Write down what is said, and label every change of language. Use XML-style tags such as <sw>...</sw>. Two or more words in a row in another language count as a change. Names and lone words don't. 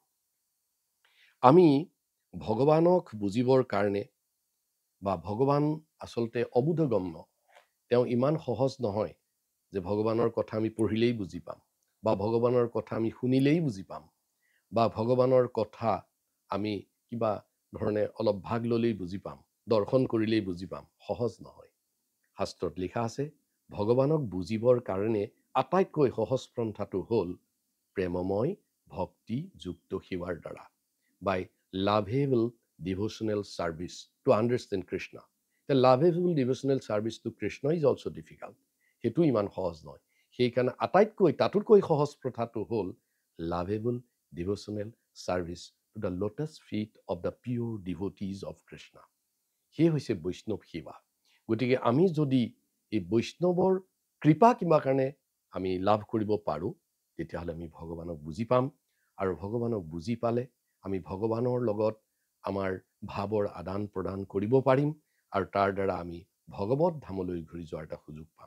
<as>আমি ভগৱানক বুজিবৰ কাৰণে বা ভগৱান আচলতে অবোধগম্য, তেওঁ ইমান সহজ নহয় যে ভগৱানৰ কথা আমি পঢ়িলেই বুজি পাম বা ভগৱানৰ কথা আমি শুনিলেই বুজি পাম বা ভগৱানৰ কথা আমি কিবা ধৰণে অলপ ভাগ ল'লেই বুজি পাম, দৰ্শন কৰিলেই বুজি পাম। সহজ নহয়। শাস্ত্ৰত লিখা আছে ভগৱানক বুজিবৰ কাৰণে আটাইতকৈ সহজ পন্থাটো হ'ল প্ৰেমময় ভক্তিযুক্ত সেৱাৰ দ্বাৰা,</as> <en>by lovable devotional service to understand Krishna. The lovable devotional service to Krishna is also difficult.</en> <as>সেইটো ইমান সহজ নহয়। সেইকাৰণে তাতোতকৈ সহজ প্ৰথাটো হ'ল</as> <en>lovable devotional service to the lotus feet of the pure devotees of Krishna.</en> <as>সেই হৈছে বৈষ্ণৱ সেৱা। গতিকে আমি যদি এই বৈষ্ণৱৰ কৃপা কিবা কাৰণে আমি লাভ কৰিব পাৰোঁ, তেতিয়াহ'লে আমি ভগৱানক বুজি পাম আৰু ভগৱানক বুজি পালে আমি ভগৱানৰ লগত আমাৰ ভাৱৰ আদান প্ৰদান কৰিব পাৰিম আৰু তাৰ দ্বাৰা আমি ভগৱত ধামলৈ ঘূৰি যোৱাৰ এটা সুযোগ পাম।</as>